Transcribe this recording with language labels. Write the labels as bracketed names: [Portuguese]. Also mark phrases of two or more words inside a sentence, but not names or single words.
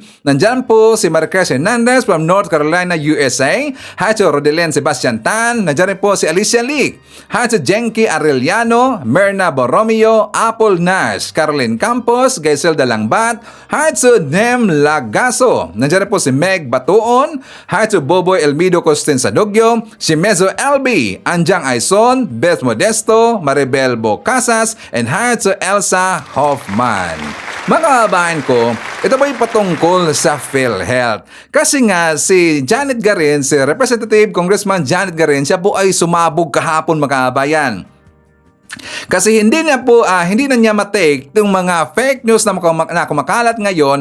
[Filipino] Nandyan po si Marquez Hernandez from North Carolina, USA. [English] Hi to Rodelen Sebastian Tan. [Filipino] Nandyan rin po si Alicia Leak. [English] Hi to [Filipino] Jenky Arellano, Merna Borromeo, Apple Nash, Caroline Campos, Gaiselda Langbat. [English] Hi to Nem Lagaso. [Filipino] Nandyan rin po si Meg Batuon. [English] Hi to Boboy Elmido Costin Sadogyo, si Mezo LB, Anjang Aison, Beth Modesto, Maribel Bocasas, and hi to Elsa Hoffman. [Filipino] Mga kabayan ko, ito ba yung patungkol sa PhilHealth? Kasi nga si Janet Garin, si Representative Congressman Janet Garin, siya po ay sumabog kahapon mga kabayan. Kasi hindi na niya matake itong mga [English] fake news [Filipino] na kumakalat ngayon.